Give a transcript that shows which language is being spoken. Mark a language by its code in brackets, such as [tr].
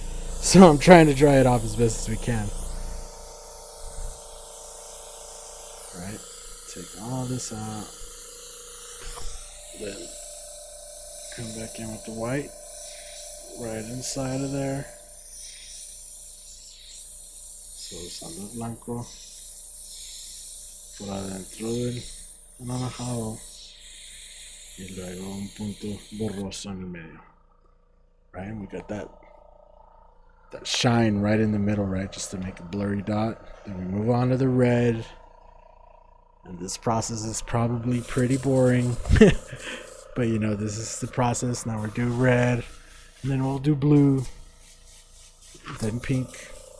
[en] So I'm trying to dry it off as best as we can. Right, take all this out. Then come back in with the white right inside of there. [es] So usando el blanco por adentro del anaranjado y luego un punto borroso en el medio. [en] Right, and we got that shine right in the middle, right, just to make a blurry dot. Then we move on to the red, and this process is probably pretty boring. But you know, this is the process. Now we'll do red, and then we'll do blue, then pink.